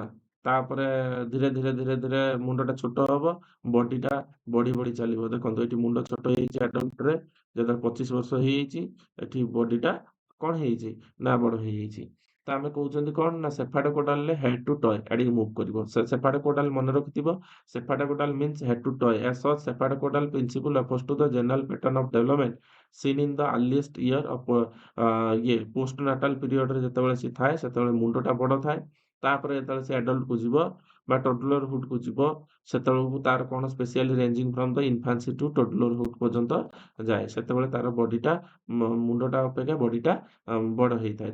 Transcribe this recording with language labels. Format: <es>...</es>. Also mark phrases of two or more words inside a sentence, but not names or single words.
<or>ତାପରେ ଧୀରେ ଧୀରେ ଧୀରେ ଧୀରେ ମୁଣ୍ଡଟା ଛୋଟ ହବ, ବଡିଟା ବଢି ବଢି ଚାଲିବ। ଦେଖନ୍ତୁ ଏଠି ମୁଣ୍ଡ ଛୋଟ ହେଇଯାଇଛି ଆଡଲ୍ଟରେ, ଯେତେବେଳେ 25 ବର୍ଷ ହେଇଯାଇଛି ଏଠି ବଡିଟା କଣ ହେଇଯାଇଛି ନା ବଡ ହେଇଯାଇଛି। ତ ଆମେ କହୁଛନ୍ତି କଣ ନା ସେଫାଡୋକୋଡାଲରେ</or> <en>head to toe</en> <or>ଆଡିକି ମୁଭ୍ କରିବ। ସେଫାଡୋକୋଡାଲ ମନେ ରଖିଥିବ,</or> <en>cephalocaudal means head to toe. as such ସେଫାଡୋକୋଡାଲ principle refers to the general pattern of development seen in the earliest year of post natal periodରେ</en> <or>ଯେତେବେଳେ ସେ ଥାଏ ସେତେବେଳେ ମୁଣ୍ଡଟା ବଡ ଥାଏ। ତାପରେ ଯେତେବେଳେ ସେ ଆଡଲ୍ଟକୁ ଯିବ ବା ଟଡଲରହୁଡକୁ ଯିବ, ସେତେବେଳକୁ ତାର କଣ</or> <en>specially ranging from the infancy to toddlerhood</en> <or>ପର୍ଯ୍ୟନ୍ତ ଯାଏ। ସେତେବେଳେ ତାର ବଡିଟା ମୁଣ୍ଡଟା ଅପେକ୍ଷା ବଡିଟା ବଡ ହେଇଥାଏ।</or>